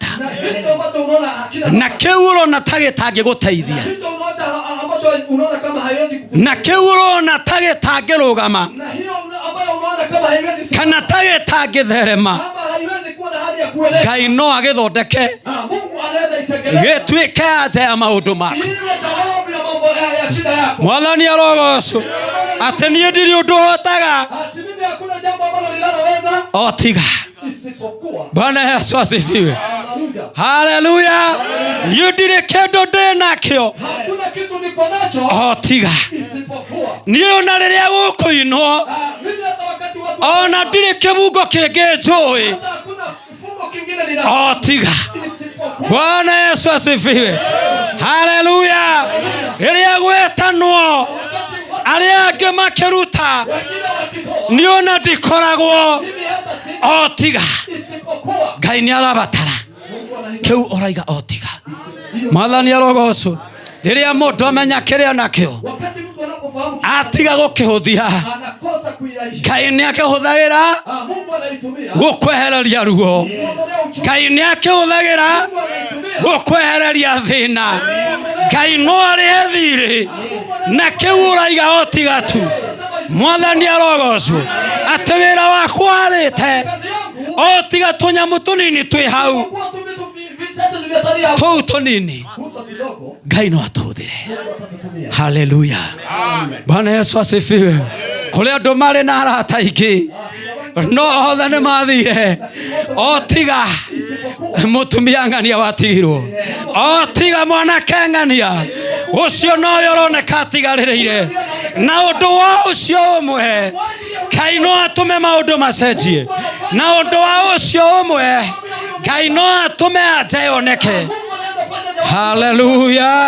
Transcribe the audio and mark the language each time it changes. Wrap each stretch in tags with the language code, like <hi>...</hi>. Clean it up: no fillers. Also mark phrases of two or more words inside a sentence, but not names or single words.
<sw>Na kitu ambacho unaona hakina</sw> <ki>na kĩu ũrona ta gĩtangĩgũteithia</ki> <sw>kitu ambacho unaona kama haiwezi</sw> <ki>na kĩu ũrona ta gĩtangĩrũgama</ki> <sw>na hiyo ambayo unaona kama haiwezi</sw> <ki>kana ta gĩtangĩtherema</ki> <sw>kama haiwezi kuwa na hali ya kueleza.</sw> <ki>Ngai no agĩthondeke</ki> <sw>Mungu anaweza itengeneza.</sw> <ki>gĩtuĩke anja ya maũndũ maku</ki> <sw>Ile jawabu ya mambo ya shida yako.</sw> <ki>Mwathani arogocwo atĩ niĩ ndirĩ ũndũ hotaga</ki> <sw>Ati mimi hakuna jambo ambalo ninaloweza</sw> <ki>o tiga</ki> <sw>isipokuwa. Bwana Yesu asifiwe Haleluya.</sw> <ki>haleluya niĩ ndirĩ kĩndũ ndĩ nakĩo</ki> <sw>Hakuna kitu niko nacho</sw> <ki>o tiga</ki> <sw>isipokuwa.</sw> <ki>niĩ ona rĩrĩa gũkũinwo</ki> <sw>Mimi hata wakati watu</sw> <ki>ona ndirĩ kĩbungo kĩngĩ njũĩ</ki> <sw>hata hakuna mfumo kingine nina</sw> <ki>o tiga</ki> <sw>isipokuwa. Bwana Yesu asifiwe</sw> <ki>haleluya rĩrĩa gwĩtanwo arĩa angĩ makĩruta</ki> <sw>Wengine wakitoa</sw> <ki>niĩ ona ndikoragwo</ki> <sw>mimi hata si</sw> <ki>o tiga</ki> <sw>isipokuwa.</sw> <ki>Ngai nĩ arabatara</ki> <sw>Mungu anahitaji</sw> <ki>kĩu ũraiga o tiga Mwathani arogocwo rĩrĩa mũndũ amenya kĩrĩa nakĩo</ki> <sw>wakati mtu anapofahamu</sw> <ki>atiga gũkĩhũthia</ki> <sw>anakosa kuirahisha.</sw> <ki>Ngai nĩ akĩhũthagĩra</ki> <sw>Mungu anaitumia</sw> <ki>gũkwehereria ruo</ki> <sw>kuondolea uchungu.</sw> <ki>Ngai nĩ akĩhũthagĩra</ki> <sw>Mungu anaitumia</sw> <ki>gũkwehereria thĩna Ngai no arĩhe thirĩ na kĩu ũraiga o tiga tu Mwathani arogocwo atĩ wĩra waku warĩte</ki> <sw>kazi yangu</sw> <ki>o tiga tũnyamũ tũnini twĩ hau</ki> <sw>kwa tu vitu vichache vimesalia hapo.</sw> <ki>tũu tũnini</ki> <sw>Huko kidogo</sw> <ki>Ngai no atũhũthĩre</ki> <sw>Mungu atakutumia.</sw> <ki>haleluya</ki> <sw>Bwana Yesu asifiwe</sw> <ki>kũrĩ andũ marĩ na arata aingĩ no othe nĩ mathire o tiga mũtumia ng'ania watigirwo o tiga mwanake ng'ania ũcio nowe ũroneka atigarĩrĩire na ũndũ wa ũcio ũmwe Ngai no atũme maũndũ macenjie na ũndũ wa ũcio ũmwe Ngai no atũme anja yoneke Haleluya.</ki>